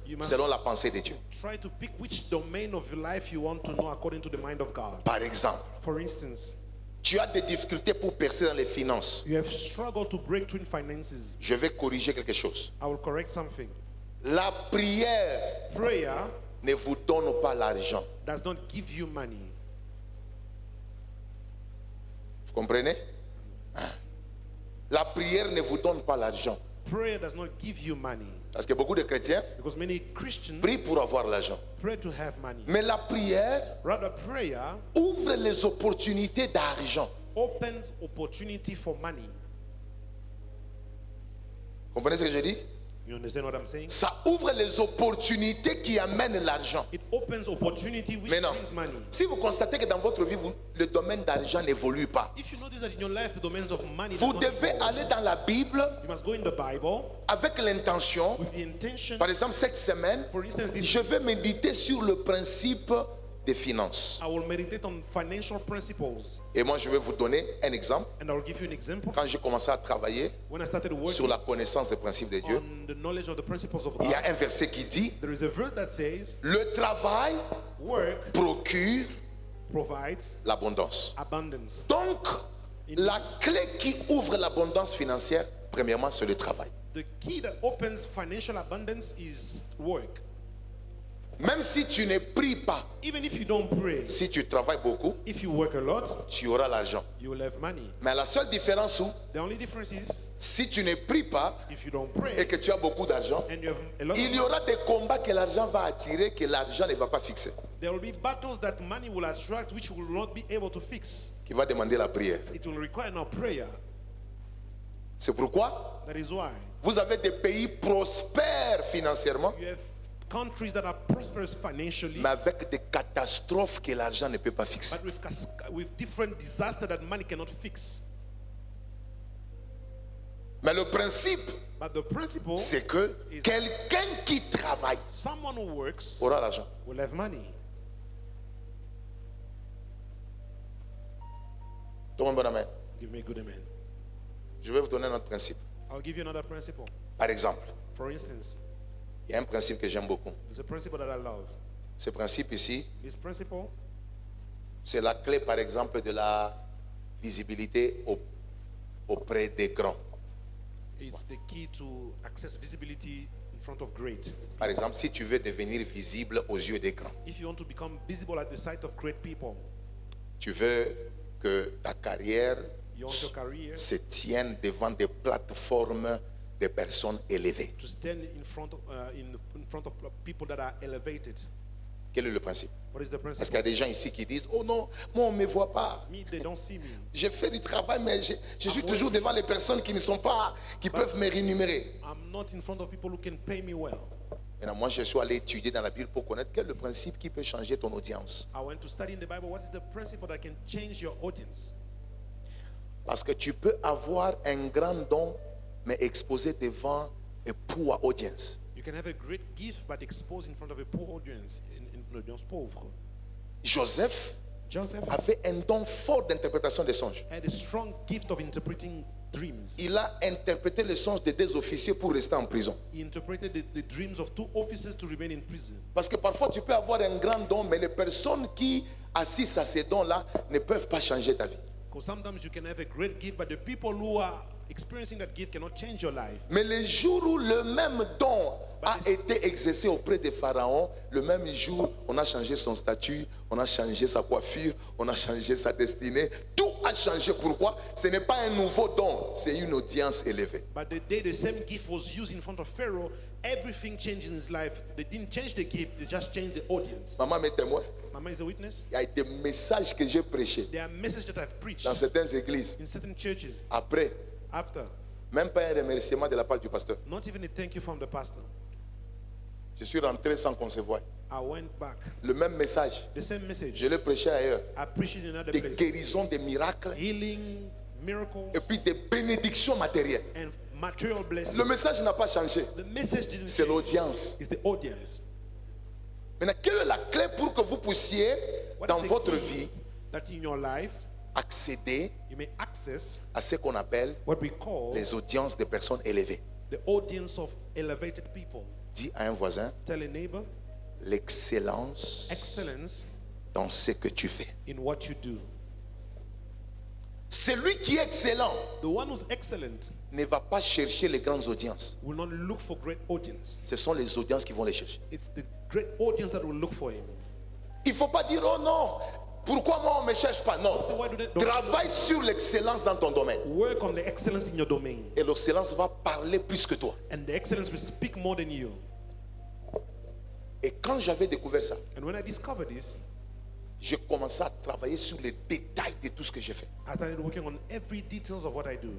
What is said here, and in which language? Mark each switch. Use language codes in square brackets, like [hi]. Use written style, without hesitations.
[en] You must- [fr] selon la pensée de Dieu. [en] try to pick which domain of your life you want to know according to the mind of God. [fr] Par exemple, [en] For instance, [fr] tu as des difficultés pour percer dans les finances. [en] you have struggled to break through in finances. [fr] Je vais corriger quelque chose. [en] I will correct something. [fr] La prière [en] Prayer [fr] ne vous donne pas l'argent. [en] does not give you money. [fr] Vous comprenez? Hein? La prière ne vous donne pas l'argent. [en] Prayer does not give you money. [fr] Parce que beaucoup de chrétiens [en] Because many Christians [fr] prient pour avoir l'argent. [en] pray to have money. [fr] Mais la prière [en] Rather, prayer [fr] ouvre les opportunités d'argent. [en] opens opportunity for money. [fr] Comprenez ce que je dis? [en] You understand what I'm saying? [fr] Ça ouvre les opportunités qui amènent l'argent. [en] It opens opportunity which [fr] Maintenant, [en] brings money. [fr] si vous constatez que dans votre vie, le domaine d'argent n'évolue pas, [en] If you notice that in your life the domains of money [fr] vous [en] does not [fr] devez [en] evolve, [fr] aller dans la Bible [en] you must go in the Bible [fr] avec l'intention, [en] with the intention. [fr] par exemple cette semaine, [en] For instance, this [fr] je vais méditer sur le principe des finances. [en] I will meditate on financial principles, [fr] Et moi, je vais vous donner un exemple. [en] and I will give you an example. [fr] Quand j'ai commencé à travailler [en] When I started [fr] sur [en] working [fr] la connaissance des principes de Dieu, [en] on the knowledge of the principles of [fr] il y [en] God, [fr] a un verset qui dit, [en] there is a verse that says, [fr] le travail [en] work [fr] procure [en] provides [fr] l'abondance. [en] abundance. [fr] Donc, la clé qui ouvre l'abondance financière, premièrement, c'est le travail. [en] The key that opens financial abundance is work. [fr] Même si tu ne pries pas, [en] Even if you don't pray, [fr] si tu travailles beaucoup, [en] if you work a lot, [fr] tu auras l'argent. [en] you will have money. [fr] Mais la seule différence, [en] The only difference is [fr] si tu ne pries pas [en] if you don't [fr] et [en] pray [fr] que tu as beaucoup d'argent, [en] and you have a lot of [fr] il y aura des combats que l'argent va attirer, que l'argent ne va pas fixer, [en] there will be battles that money will attract which will not be able to fix. [fr] qui va demander la prière. [en] It will require now prayer. [fr] C'est pourquoi [en] That is why [fr] vous avez des pays prospères financièrement, [en] you have countries that are prosperous financially, [fr] mais avec des catastrophes que l'argent ne peut pas fixer. [en] but with different disasters that money cannot fix. [fr] Mais le principe, [en] But the principle, [fr] c'est que quelqu'un qui travaille [en] someone who works [fr] aura l'argent. [en] will have money. [fr] Tout le monde, bon amen. [en] Give me a good amen. [fr] Je vais vous donner un autre principe. [en] I'll give you another principle. [fr] Par exemple, [en] For instance, [fr] il y a un principe que j'aime beaucoup. [en] there's a principle that I love. [fr] Ce principe ici, [en] This principle [fr] c'est la clé, par exemple, de la visibilité auprès des grands. [en] it's the key to access visibility in front of great. [fr] Par exemple, si tu veux devenir visible aux yeux des grands, [en] If you want to become visible at the sight of great people, [fr] tu veux que ta carrière [en] you want your career [fr] se tienne devant des plateformes de personnes élevées. [en] to stand in front of in front of people that are elevated. [fr] Quel est le principe? [en] What is the [fr] Parce qu'il y [en] principle? [fr] a des gens ici qui disent, oh non, moi on ne me voit pas. [en] Me, they don't see me. [fr] J'ai fait du travail, mais je suis toujours devant les personnes qui ne sont pas, qui peuvent me rémunérer. [en] I'm not in front of people who can pay me well. [fr] Maintenant, moi, je suis allé étudier dans la Bible pour connaître quel est le principe qui peut changer ton audience. [en] I went to study in the Bible. What is the principle that can change your audience? [fr] Parce que tu peux avoir un grand don, mais exposé devant un [en] poor audience. You can have a great gift, but exposed in front of a poor audience, in an audience pauvre. [fr] Joseph [en] Joseph [fr] avait un don fort d'interprétation des songes. [en] had a strong gift of interpreting dreams. [fr] Il a interprété les songes de deux officiers pour rester en prison. [en] He interpreted the dreams of two officers to remain in prison. [fr] Parce que parfois tu peux avoir un grand don, mais les personnes qui assistent à ces dons-là ne peuvent pas changer ta vie. [en] Because sometimes you can have a great gift, but the people who are experiencing that gift cannot change your life. [fr] Mais le jour où le même don a été exercé auprès de Pharaon, le même jour, on a changé son statut, on a changé sa coiffure, on a changé sa destinée. Tout a changé. Pourquoi? Ce n'est pas un nouveau don, c'est une audience élevée. [en] But the day the same gift was used in front of Pharaoh, everything changed in his life. They didn't change the gift, they just changed the audience. [fr] Maman m'est témoin. [en] Mama is a witness. [fr] Il y a des messages que j'ai prêchés [en] There are messages that I've preached [fr] dans certaines églises. [en] in certain churches [fr] Après, [en] after. [fr] même pas un remerciement de la part du pasteur. [en] Not even a thank you from the pastor. [fr] Je suis rentré sans qu'on se voie. [en] I went back. [fr] Le même message, [en] The same message. [fr] je l'ai prêché ailleurs. [en] I preached it in another [fr] Des [en] place. [fr] guérisons, des miracles, [en] Healing, miracles, [fr] et puis des bénédictions matérielles. [en] and material blessings. [fr] Le message n'a pas changé. [en] The message didn't [fr] C'est [en] change. [fr] l'audience. [en] It's the audience. [fr] Maintenant, quelle est la clé pour que vous puissiez, [en] What [fr] dans [en] is the [fr] votre [en] key [fr] vie, [en] that in your life [fr] accéder [en] you may access [fr] à ce qu'on appelle [en] what we call [fr] les audiences des personnes élevées? [en] the audience of elevated people? [fr] Dis à un voisin, [en] Tell a neighbor, [fr] l'excellence [en] excellence [fr] dans ce que tu fais. [en] in what you do. [fr] Celui qui est excellent [en] The one who's excellent [fr] ne va pas chercher les grandes audiences. [en] will not look for great audience. [fr] Ce sont les audiences qui vont les chercher. [en] It's the great audience that will look for him. [fr] Il ne faut pas dire, oh non, pourquoi moi on ne me cherche pas? Non. [en] So why do they [fr] Travaille sur l'excellence dans ton domaine. [en] work on the excellence in your domain? [fr] Et l'excellence va parler plus que toi. [en] And the excellence will speak more than you. [fr] Et quand j'avais découvert ça, [en] And when I discovered this, [fr] j'ai commencé à travailler sur les détails de tout ce que j'ai fait. [en] I started working on every details of what I do.